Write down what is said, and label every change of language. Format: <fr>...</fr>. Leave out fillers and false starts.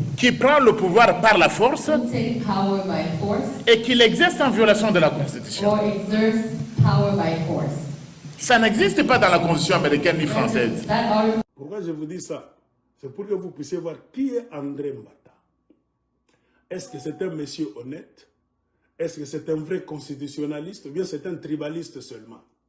<fr>qui prend le pouvoir par la force</fr> <en>who take power by force</en> <fr>et qui l'exerce en violation de la Constitution.</fr> <en>or exerts power by force.</en> <fr>Ça n'existe pas dans la Constitution américaine ni française.</fr> <en>That article</en> <fr>Pourquoi je vous dis ça? C'est pour que vous puissiez voir qui est André Mbata. Est-ce que c'est un monsieur honnête? Est-ce que c'est un vrai constitutionnaliste ou bien c'est un tribaliste seulement?</fr>